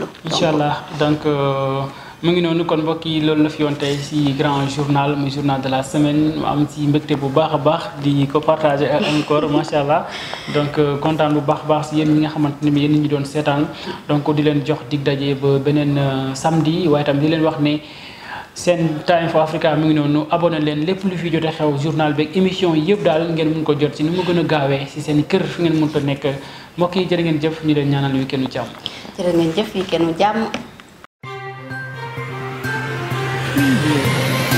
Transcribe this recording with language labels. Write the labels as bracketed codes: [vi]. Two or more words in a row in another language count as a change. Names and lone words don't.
[ar] incha allah [wo] donc mu ngi noonu kon mbokk yi loolu la fi yoon tey si grand journal muy journal [fr] de la semaine [wo] mu am si mbégte bu baax a baax di ko partager ak encore [ar] macha allah [wo] donc kontaan bu baax a baax si yéen ñi nga xamante ne yéen ñi doon seetaan donc di leen jox dig daje ba beneen samedi waaye tam di leen wax ne seen Time for Africa mi ngi noonu abonné leen lépp lu fi jote xew journal beeg émission yi yëpp daal ngeen mun ko jot ci ni mu gën a gaawee si seen kër fi ngeen mënta nekk mbokk yi jërë ngeen jëf ñu leen ñaanal week-end u jàmm. jërë ngeen jëf week-end u jàmm.